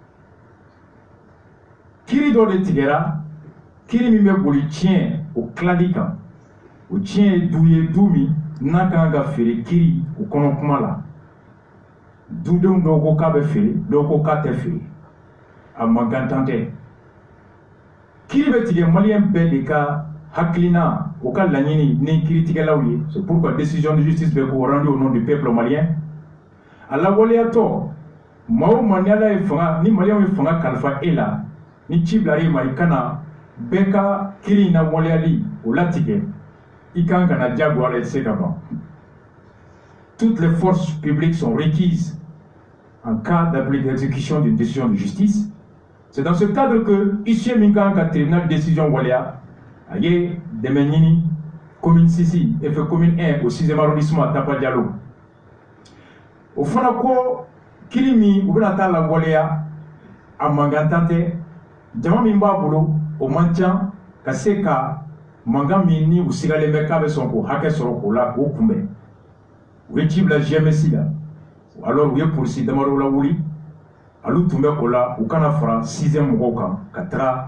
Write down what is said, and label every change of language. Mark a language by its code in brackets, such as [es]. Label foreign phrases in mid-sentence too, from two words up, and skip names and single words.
[bm] kiri dɔ de tigɛra kiri min bɛ boli tiɲɛ o tilali kan o tiɲɛ ye du ye du min n'a kan ka feere kiri o kɔnɔ kuma la dudenw dɔw ko k'a bɛ feere dɔw ko k'a tɛ feere a mankantan tɛ kiri bɛ tigɛ maliyɛn bɛɛ de ka hakilina o ka laɲini ni kiritigɛlaw ye [fr] c'est pourquoi décision de justice [bm] bɛ ko [fr] rendu au nom du peuple malien [bm] a lawaleyatɔ maa o maa ni ala ye fanga ni maliyɛnw ye fanga kalifa e la ni ci bila e ma i kana bɛɛ ka kiri in na waleyali o latigɛ i kan ka na jagoya la i tɛ se ka ban [fr] toutes les forces publiques sont requises en cas d'exécution d'une décision de justice. C'est dans ce cadre que ici [bm] Minkan ka tribunal décision waleya a ye dɛmɛ ɲini [fr] commune 6 et fait commune 1 au 6e arrondissement [bm] Tapa Diallo o fana ko kiri min u bɛna taa la waleya a mankantan tɛ jama min b'a bolo o man ca ka se ka mankan min ni u sigalen bɛ k'a bɛ sɔn k'o hakɛ sɔrɔ k'o la k'o kunbɛn u ye ci bila GMS la alors u ye polisi damadɔ lawuli alu tun bɛ o la u kana fara 6e mɔgɔw kan ka taga